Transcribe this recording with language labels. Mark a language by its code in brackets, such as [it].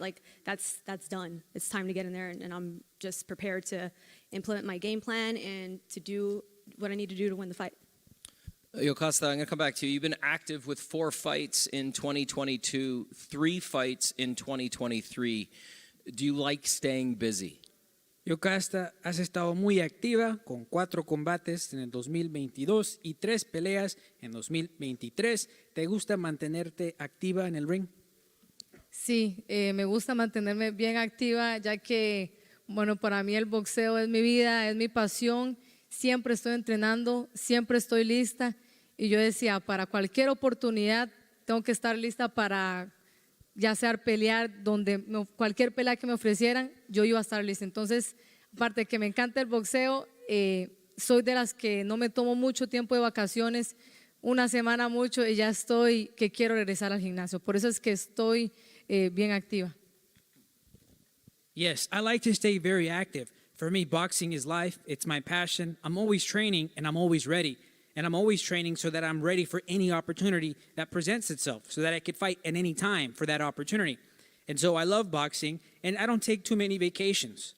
[en] Like that's done. It's time to get in there, and I'm just prepared to implement my game plan and to do what I need to do to win the fight. Yokasta, I'm going to come back to you. You've been active with 4 fights in 2022, 3 fights in 2023. Do you like staying busy? [es] Yokasta, has estado muy activa con 4 combates en el 2022 y 3 peleas en 2023. ¿Te gusta mantenerte activa en el ring? Sí, me gusta mantenerme bien activa, ya que, bueno, para mí el boxeo es mi vida, es mi pasión. Siempre estoy entrenando, siempre estoy lista. Y yo decía, para cualquier oportunidad tengo que estar lista para ya sea pelear, cualquier pelea que me ofrecieran, yo iba a estar lista. Entonces, aparte de que me encanta el boxeo, soy de las que no me tomo mucho tiempo de vacaciones, una semana mucho, y ya estoy que quiero regresar al gimnasio. Por eso es que estoy bien activa. [en] Yes, I like to stay very active. For me, boxing is life. It's my passion. I'm always training and I'm always ready. And I'm always training so that I'm ready for any opportunity that presents itself, so that I could fight at any time for that opportunity. And so I love boxing, and I don't take too many vacations.